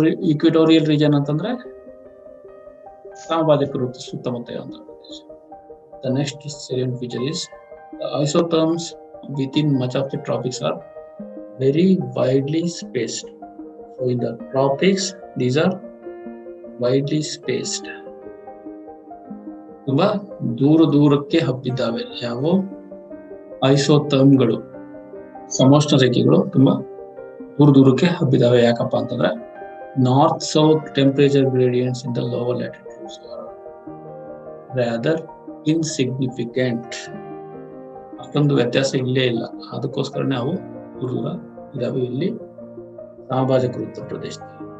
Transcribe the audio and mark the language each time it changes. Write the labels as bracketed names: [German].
[Kannada] Equatorial region ಅಂತಂದ್ರೆ ಸಮಭಾಜಕ ವೃತ್ತ ಸುತ್ತಮುತ್ತ ಇರುವಂತ ಪ್ರದೇಶ. [English] The next salient feature is the isotherms within much of the tropics are very widely spaced. So in the tropics these are widely spaced. [Kannada] ತುಂಬಾ ದೂರಕ್ಕೆ ಹಬ್ಬಿದ್ದಾವೆ. ಯಾವ ಐಸೋಥರ್ಮ್ಗಳು, ಸಮೋಷ್ಣ ರೇಖೆಗಳು ತುಂಬಾ ದೂರಕ್ಕೆ ಹಬ್ಬಿದ್ದಾವೆ. ಯಾಕಪ್ಪ ಅಂತಂದ್ರೆ [English] north-south temperature gradients in the lower latitudes are rather insignificant. [Kannada] ಅಷ್ಟೊಂದು ವ್ಯತ್ಯಾಸ ಇಲ್ಲೇ ಇಲ್ಲ, ಅದಕ್ಕೋಸ್ಕರನೇ ಅವು ದೂರ ಇದಾವೆ ಇಲ್ಲಿ ಸಮಭಾಜಕ ಉತ್ತರ ಪ್ರದೇಶದಲ್ಲಿ.